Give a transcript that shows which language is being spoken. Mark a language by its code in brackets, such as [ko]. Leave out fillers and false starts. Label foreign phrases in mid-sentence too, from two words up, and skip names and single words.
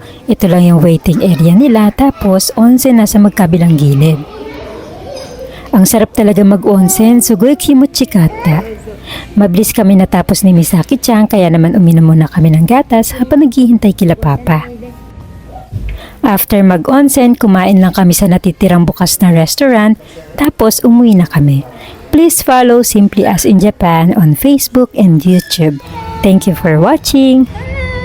[tl] Ito lang yung waiting area nila, tapos onsen nasa magkabilang gilid. Ang sarap talaga mag-onsen, [ja] すごい きもちかった. [tl] Mabilis kami natapos ni Misaki-chan, kaya naman uminom muna kami ng gatas habang naghihintay kila Papa. After mag-onsen, kumain lang kami sa natitirang bukas na restaurant, tapos umuwi na kami. [en] Please follow Simply As in Japan on Facebook and YouTube. Thank you for watching!